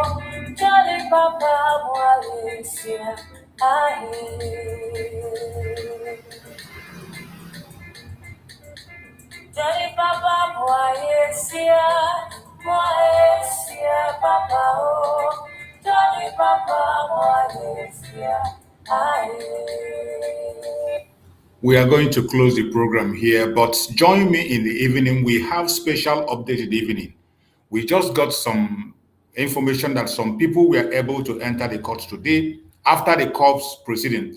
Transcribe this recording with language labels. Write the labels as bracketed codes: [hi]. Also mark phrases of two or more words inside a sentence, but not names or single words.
[en] Charlie Papa, moi Charlie Papa, moi Papa, oh. Charlie Papa, We are going to close the program here, but join me in the evening. We have special update in the evening. We just got some information that some people were able to enter the court today after the court's proceeding.